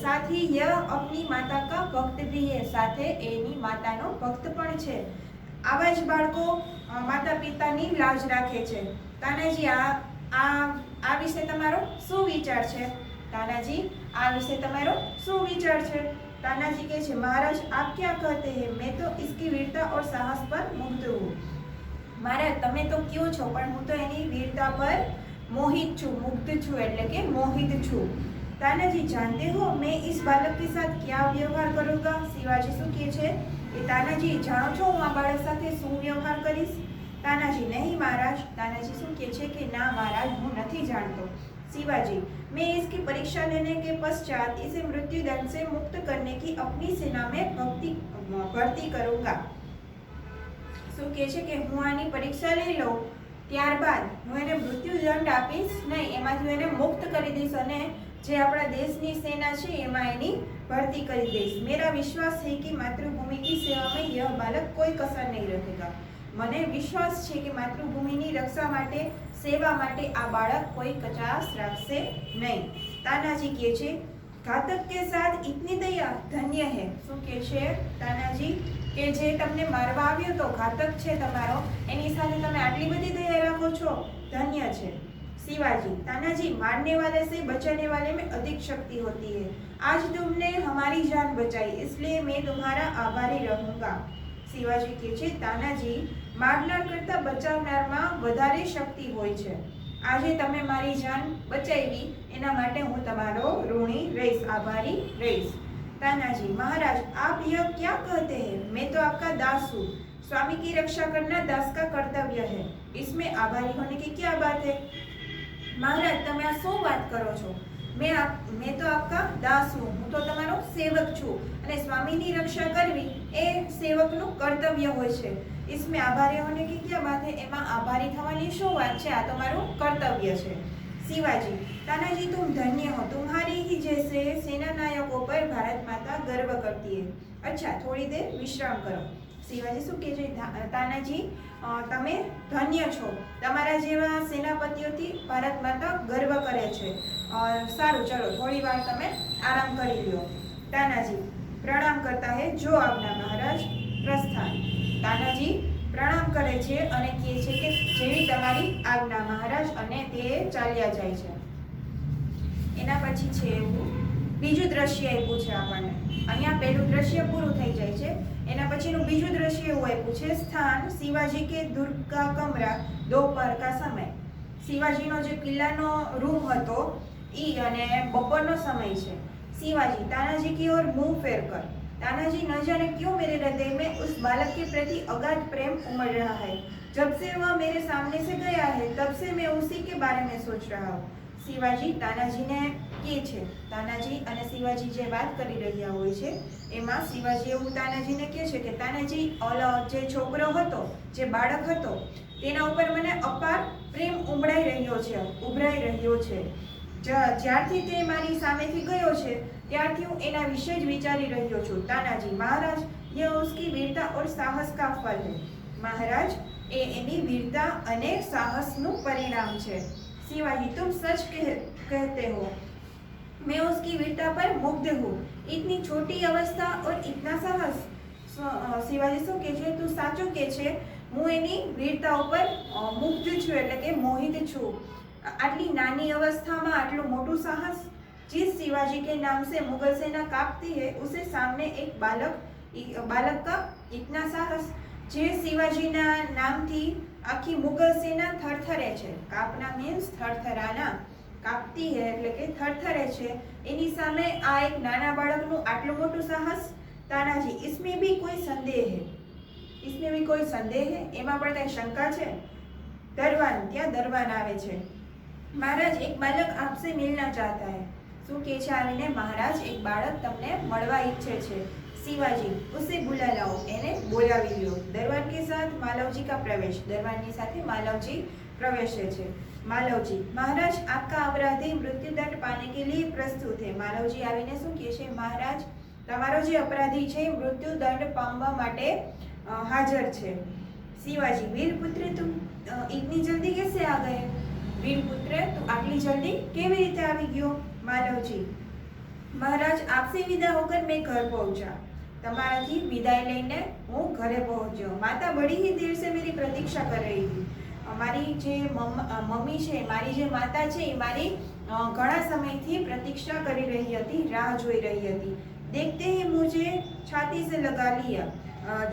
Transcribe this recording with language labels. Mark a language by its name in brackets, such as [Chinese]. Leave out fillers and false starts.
[Hindi] साथ ही यह अपनी माता का भक्त भी है, [Gujarati] સાથે એની માતાનો ભક્ત પણ છે। આવા જ બાળકો માતા પિતાની લાજ રાખે છે। તાનાજી આ વિશે તમારો શું વિચાર છે? तानाजी आ विषय તમારો શું વિચાર છે? [Hindi] तानाजी [Gujarati] કહે છે, [Hindi] महाराज आप क्या कहते हैं? मैं तो इसकी वीरता और साहस पर मुग्ध हूँ। [Gujarati] महाराज તમે તો કયો છો, પણ હું તો એની વીરતા પર मोहित छू, मुग्ध छू એટલે કે मोहित छू। [Hindi] तानाजी जानते हो मैं इस बालक के साथ क्या व्यवहार करूँगा? [Gujarati] शिवाजी શું કહે છે કે तानाजी જાણો છો હું આ બાળક સાથે શું વ્યવહાર કરીશ? [Hindi] तानाजी नहीं महाराज। [Gujarati] तानाजी શું કહે છે કે ના महाराज હું નથી જાણતો। [Hindi] शिवाजी मैं इसकी परीक्षा लेने के पश्चात इसे मृत्युदंड से मुक्त करने की अपनी सेना में भर्ती करूंगा। [Gujarati] શું કહે છે કે હું આની પરીક્ષા લઈ લઉં ત્યારબાદ હું એને મૃત્યુદંડ આપીશ નહીં, એમાંથી એને મુક્ત કરી દઈશ અને જે આપણા દેશની સેના છે એમાં એની ભરતી કરી દઈશ। [Hindi] मेरा विश्वास है कि मातृभूमि की सेवा में यह बालक कोई कसर नहीं रहेगा। [Gujarati] મને વિશ્વાસ છે કે માતૃભૂમિની રક્ષા માટે સેવા માટે આ બાળક કોઈ કચાશ રાખશે નહીં। [Hindi] તાનાજી કહે છે ઘાતક કે સાથ ઇતની દયા ધન્ય હે। [Gujarati] શું કહે છે તાનાજી કે જે તમને મારવા આવ્યો તો ઘાતક છે તમારો, એની સાથે તમે આટલી બધી દયા રાખો છો, ધન્ય છે। [Hindi] शिवाजी तानाजी मारने वाले से बचाने वाले में अधिक शक्ति होती है। आज तुमने हमारी जान बचाई इसलिए मैं तुम्हारा आभारी रहूंगा। [Gujarati] शिवाजी કહે છે તાનાજી મારનાર કરતા બચાવનારમાં વધારે શક્તિ હોય છે। આજે તમે મારી જાન બચાવી એના માટે હું તમારો ઋણી રહીશ, આભારી રહીશ। [Hindi] तानाजी महाराज आप यह क्या कहते हैं? मैं तो आपका दास हूँ। स्वामी की रक्षा करना दास का कर्तव्य है, इसमें आभारी होने की क्या बात है? [Gujarati] महाराज તમે આ શું વાત કરો છો? [Hindi] मैं तो आपका दास हूँ, [Gujarati] હું તો તમારો સેવક છું અને સ્વામીની રક્ષા કરવી એ સેવકનું કર્તવ્ય હોય છે। [Hindi] इसमें आभारी होने की क्या बात है? [Gujarati] એમાં આભારી થવાની શું વાત છે? આ તો મારું કર્તવ્ય છે। [Hindi] शिवाजी तानाजी तुम धन्य हो, तुम्हारी ही जैसे सेना नायकों पर भारत माता गर्व करती है। अच्छा थोड़ी देर विश्राम करो। [Gujarati] शिवाजी શું કહે છે તાનાજી તમે ધન્ય છો, તમારા જેવા સેનાપતિઓથી ભારત માતા ગર્વ કરે છે। સારું ચલો થોડી વાર તમે આરામ કરી લ્યો। [Hindi] તાનાજી પ્રણામ કરતા હે, જો આજ્ઞા महाराज પ્રસ્થાન। [Gujarati] તાનાજી પ્રણામ કરે છે અને કહે છે કે જેવી તમારી આજ્ઞા મહારાજ, અને તે ચાલ્યા જાય છે। એના પછી છે એવું બીજું દ્રશ્ય આપ્યું છે આપણને। અહીંયા પહેલું દ્રશ્ય પૂરું થઈ જાય છે, એના પછીનું બીજું દ્રશ્ય એવું આપ્યું છે સ્થાન શિવાજી કે દુર્ગ [Hindi] का कमरा दोपहर का समय। [Gujarati] શિવાજીનો જે કિલ્લાનો રૂમ હતો ઈ અને બપોરનો સમય છે। [Hindi] शिवाजी तानाजी की ओर मुंह फेर कर। तानाजी न जाने क्यों मेरे हृदय में उस बालक के प्रति अगाध प्रेम उमड़ रहा है। जब से वह मेरे सामने से गया है तब से मैं उसी के बारे में सोच रहा हूँ। [Gujarati] शिवाजी तानाजीने કહે છે, તાનાજી અને શિવાજી જે વાત કરી રહ્યા હોય છે એમાં શિવાજી એવું તાનાજીને કહે છે કે તાનાજી ઓલો જે છોકરો હતો, જે બાળક હતો, તેના ઉપર મને અપાર પ્રેમ ઉભરાઈ રહ્યો છે। જ્યારથી તે મારી સામેથી ગયો છે ત્યારથી હું એના વિશે જ વિચારી રહ્યો છું। [Hindi] તાનાજી महाराज यह उसकी वीरता और साहस का फल है। [Gujarati] महाराज એ એની વીરતા અને સાહસનું પરિણામ છે। [Hindi] शिवाजी तुम सच कहते हो, मैं उसकी वीरता पर मुग्ध हूँ। इतनी छोटी अवस्था और इतना साहस। [Gujarati] शिवाजी શું કહે છે? તું સાચું કહે છે, હું એની વીરતા ઉપર મુગ્ધ છું એટલે કે મોહિત છું। આટલી નાની અवस्थाમાં આટલું મોટું સાહસ। [Hindi] जिस शिवाजी के नाम से मुगल सेना कांपती है उसे सामने एक बालक का इतना साहस। [Gujarati] જે શિવાજીના નામથી આખી મુગલ સેના થરથરે છે, કાપના મીન્સ થરથરાના, [Hindi] કાપતી હે [Gujarati] એટલે કે થરથરે છે, એની સામે આ એક નાના બાળકનું આટલું મોટું સાહસ। [Hindi] તાનાજી इसमें भी कोई संदेह है? इसमें भी कोई संदेह है? [Gujarati] એમાં પણ કઈ શંકા છે? દરવાન ત્યાં દરવાન આવે છે। [Hindi] महाराज एक बालक आपसे मिलना चाहता है। [Gujarati] શું કહે છે આવીને? महाराज [Hindi] एक बालक [Gujarati] તમને મળવા ઈચ્છે છે। [Hindi] शिवाजी उसे बुला लाओ, [Gujarati] એને બોલાવી લ્યો। [Hindi] दरबार के साथ मालवजी का प्रवेश। [Gujarati] दरबारनी સાથે मालवजी प्रवेशे છે। [Hindi] मालवजी महाराज आपका अपराधी मृत्युदंड पाने के लिए प्रस्तुत है। [Gujarati] मालवजी આવીને શું કહે છે? महाराज તમારો જે અપરાધી છે મૃત્યુદંડ પામવા માટે હાજર છે। [Hindi] शिवाजी, वीरपुत्र तुम इतनी जल्दी कैसे आ गए? [Gujarati] वीरपुत्र તું આટલી જલ્દી કેવી રીતે આવી ગયો? [Hindi] માલવજી, મહારાજ आपसे विदा होकर मैं घर पहुंचा। [Gujarati] તમારાથી વિદાય લઈને હું ઘરે પહોંચ્યો। [Hindi] માતા बड़ी ही देर से मेरी प्रतीक्षा कर रही थी। [Gujarati] મારી જે મમ્મી છે, મારી જે માતા છે એ મારી ઘણા સમયથી પ્રતીક્ષા કરી રહી હતી, રાહ જોઈ રહી હતી। [Hindi] देखते ही मुझे छाती से लगा लिया।